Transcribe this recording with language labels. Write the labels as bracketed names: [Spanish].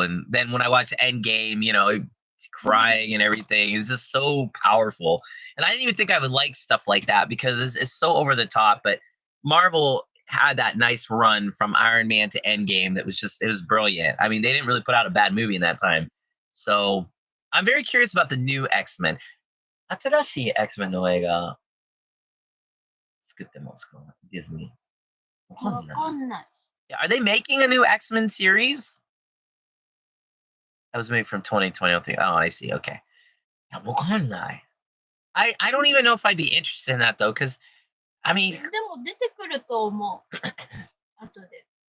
[English] And then when I watched Endgame, crying and everything, it's just so powerful. And I didn't even think I would like stuff like that because it's so over the top. But Marvel had that nice run from Iron Man to Endgame that was just, it was brilliant. I mean, they didn't really put out a bad movie in that time. So I'm very curious about the new X-Men. [Japanese] 新しい X-Men の映画作ってますか？ディズニー。わかんない。わかんない。 [English] Yeah, are they making a new X-Men series? That was made from 2020. I don't think. Oh, I see. Okay. [Japanese] いや、わかんない。 [English] I don't even know if I'd be interested in that though, because I mean, [Japanese] でも出てくると思う。後で。